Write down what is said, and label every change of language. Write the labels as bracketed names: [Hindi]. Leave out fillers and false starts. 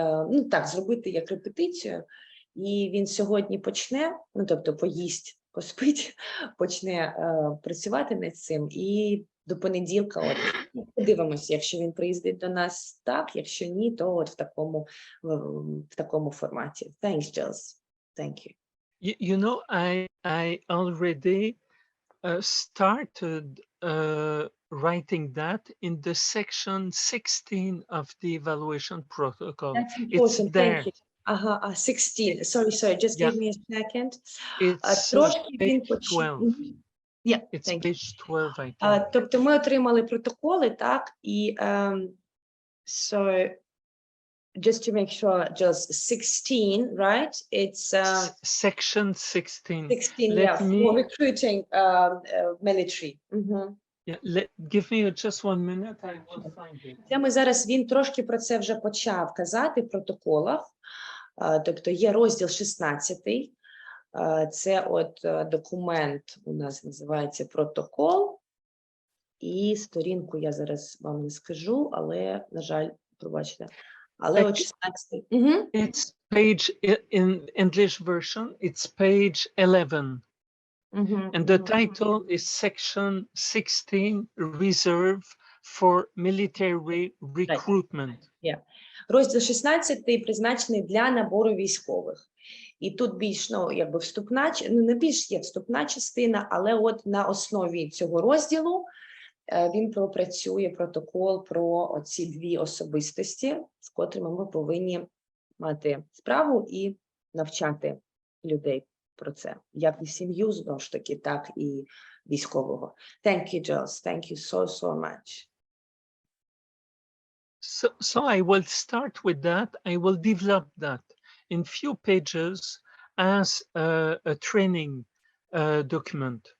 [Ukrainian] ну, так, зробити як репетицію, і він сьогодні почне, ну, тобто поїсть, поспить, почне працювати над цим, і до понеділка, от, подивимося, якщо він приїздить до нас так, якщо ні, то от в такому форматі. [English] Thanks, Jules. Thank you. You know, I already started writing that in the section 16 of the evaluation protocol. That's important. It's there. Thank you. 16. Sorry. Just give me a second. It's page 12. Yeah, it's page 12, I think. [Ukrainian] Тобто ми отримали протоколи, так, і [English] so just to make sure, just 16, right? It's section 16. 16, yeah, for recruiting military. Yeah, give me just 1 minute, I will find it. [Ukrainian] Це ми зараз, він трошки про це вже почав казати в протоколах. Тобто є розділ 16. Це от документ у нас називається протокол, і сторінку я зараз вам не скажу, але, на жаль, пробачте. Але от 16. [English] It's page, in English version, it's page 11. And the title is section 16, reserve for military recruitment. Yeah. [Ukrainian] Розділ 16 призначений для набору військових. І тут більш, ну, якби вступна, ну, не більш є вступна частина, але от на основі цього розділу він пропрацює протокол про оці дві особистості, з котрими ми повинні мати справу і навчати людей про це. Як і сім'ю, знову ж таки, так і військового. [English] Thank you, Jules. Thank you so much. So I will start with that. I will develop that in few pages as a training document.